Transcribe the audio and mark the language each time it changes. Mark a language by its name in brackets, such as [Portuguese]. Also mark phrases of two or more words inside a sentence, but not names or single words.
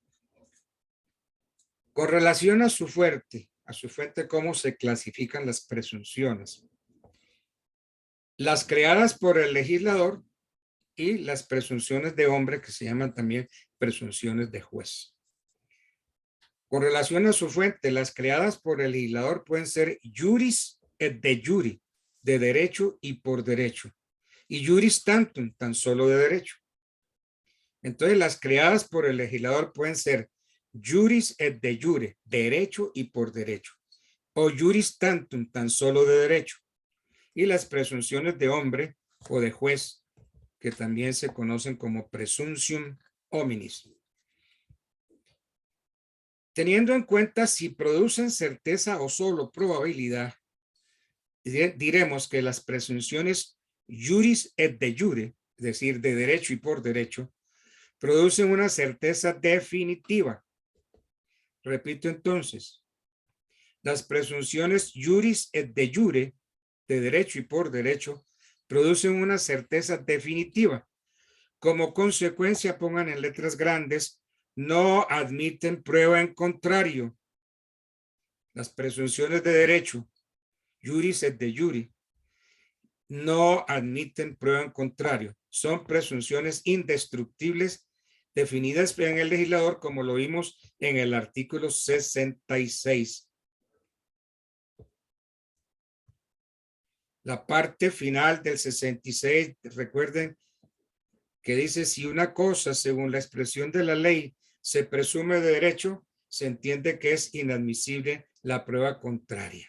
[Spanish] Con relación a su fuente, ¿cómo se clasifican las presunciones? Las creadas por el legislador y las presunciones de hombre, que se llaman también presunciones de juez. Con relación a su fuente, las creadas por el legislador pueden ser [Latin] juris et de jure, [Spanish] de derecho y por derecho, y [Latin] juris tantum, [Spanish] tan solo de derecho. Entonces, las creadas por el legislador pueden ser [Latin] juris et de jure, [Spanish] derecho y por derecho, o [Latin] juris tantum, [Spanish] tan solo de derecho, y las presunciones de hombre o de juez, que también se conocen como [Latin] presumptium hominis. [Spanish] Teniendo en cuenta si producen certeza o solo probabilidad, diremos que las presunciones [Latin] juris et de jure, [Spanish] es decir, de derecho y por derecho, producen una certeza definitiva. Repito entonces, las presunciones [Latin] juris et de jure, [Spanish] de derecho y por derecho, producen una certeza definitiva. Como consecuencia, pongan en letras grandes, no admiten prueba en contrario. Las presunciones de derecho, [Latin] juris et de jure, [Spanish] no admiten prueba en contrario. Son presunciones indestructibles definidas en el legislador, como lo vimos en el artículo 66. La parte final del 66, recuerden que dice, si una cosa, según la expresión de la ley, se presume de derecho, se entiende que es inadmisible la prueba contraria.